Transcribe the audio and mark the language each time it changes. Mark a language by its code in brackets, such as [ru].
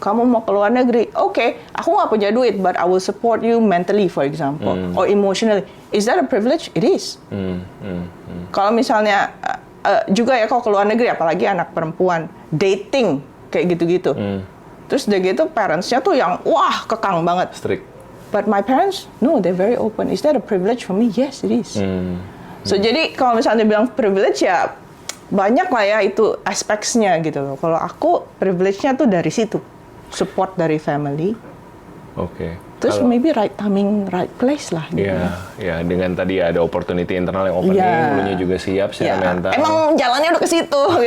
[id] Kamu mau ke luar negeri, aku nggak punya duit, [en] but I will support you mentally, for example, or emotionally. Is that a privilege? It is. [id] Kalau misalnya juga ya, kalau ke luar negeri, apalagi anak perempuan, dating kayak gitu-gitu. Terus udah gitu parents-nya tuh yang kekang banget. [en] Strict. But my parents, no, they're very open. Is that a privilege for me? Yes, it is. [id] So jadi kalau misalnya bilang privilege ya banyak lah ya itu aspeknya gitu loh. Kalau aku privilege-nya tuh dari situ, support dari family. [en] Terus maybe right timing, right place lah. [id] Gitu. Ya, dengan tadi ada opportunity internal yang opening, dulunya juga siap secara mental. Emang jalannya udah ke situ.